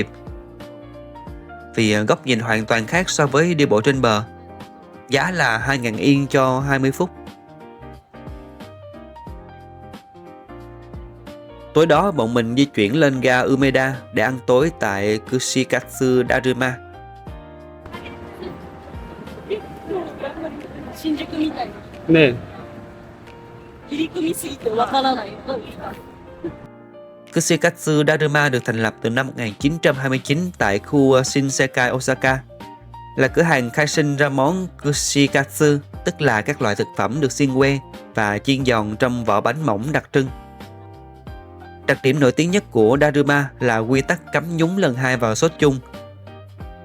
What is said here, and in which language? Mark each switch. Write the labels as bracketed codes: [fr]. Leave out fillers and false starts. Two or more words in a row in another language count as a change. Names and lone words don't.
[vi] Vì góc nhìn hoàn toàn khác so với đi bộ trên bờ. Giá là 2.000 yên cho 20 phút. Tối đó bọn mình di chuyển lên ga Umeda để ăn tối tại Kushikatsu Daruma. [ja] 新宿みたいな。ね入り組みすぎてわからない。 [vi] Kushikatsu Daruma được thành lập từ năm 1929 tại khu Shinsekai, Osaka. Là cửa hàng khai sinh ra món Kushikatsu, tức là các loại thực phẩm được xiên que và chiên giòn trong vỏ bánh mỏng đặc trưng. Đặc điểm nổi tiếng nhất của Daruma là quy tắc cắm nhúng lần hai vào sốt chung.